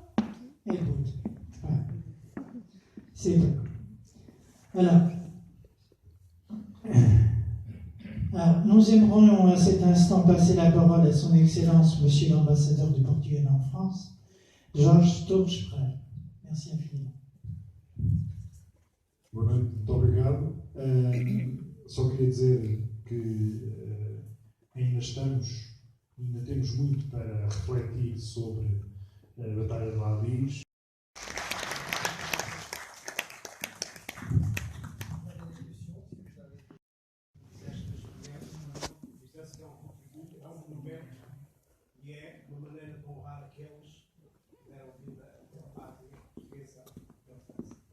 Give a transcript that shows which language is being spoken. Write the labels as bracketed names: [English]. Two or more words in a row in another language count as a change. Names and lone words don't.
[French] Écoute. Voilà. C'est bon. Voilà. Alors, nous aimerons à cet instant passer la parole à son Excellence, Monsieur l'ambassadeur du Portugal en France, Jorge Torres Pereira. Merci infiniment. [Portuguese] Boa noite, muito obrigado. Só queria dizer que ainda temos muito para refletir sobre a Batalha de la Lys. E é uma maneira de honrar aqueles que deram vida à pátria portuguesa da França.